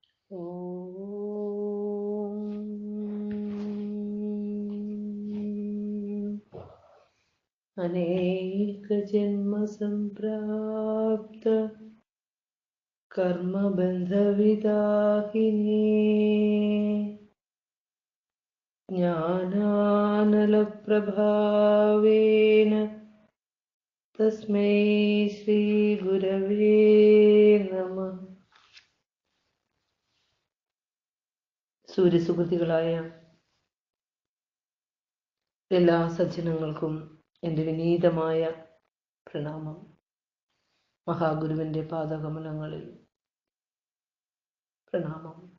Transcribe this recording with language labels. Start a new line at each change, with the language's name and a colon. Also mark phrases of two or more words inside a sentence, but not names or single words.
Sanskrit: अनेक जन्म संप्राप्त कर्म बंध विदाहिने ज्ञानानल प्रभावेन तस्मै श्री गुरवे नमः.
Malayalam: സൂര്യസുഹൃത്തുക്കളായ എല്ലാ സജ്ജനങ്ങൾക്കും എൻ്റെ വിനീതമായ പ്രണാമം. മഹാഗുരുവിൻ്റെ പാദകമലങ്ങളിൽ പ്രണാമം.